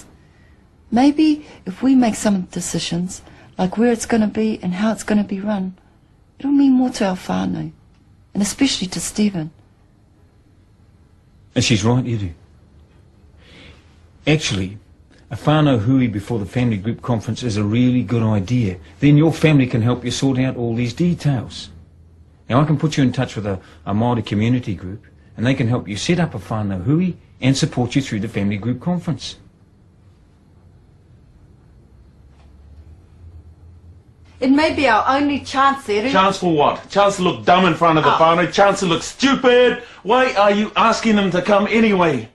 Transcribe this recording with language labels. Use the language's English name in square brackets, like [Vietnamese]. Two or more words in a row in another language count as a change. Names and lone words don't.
[English] Maybe if we make some decisions, like where it's going to be and how it's going to be run, it'll mean more to our whānau, and especially to Stephen. And she's right, Eru. Actually, a [Māori] whānau hui [English] before the family group conference is a really good idea. Then your family can help you sort out all these details. Now, I can put you in touch with a Māori community group, and they can help you set up a [Māori] whānau hui [English] and support you through the family group conference. It may be our only chance, Eru. Chance for what? Chance to look dumb in front of the whānau? Chance to look stupid? Why are you asking them to come anyway?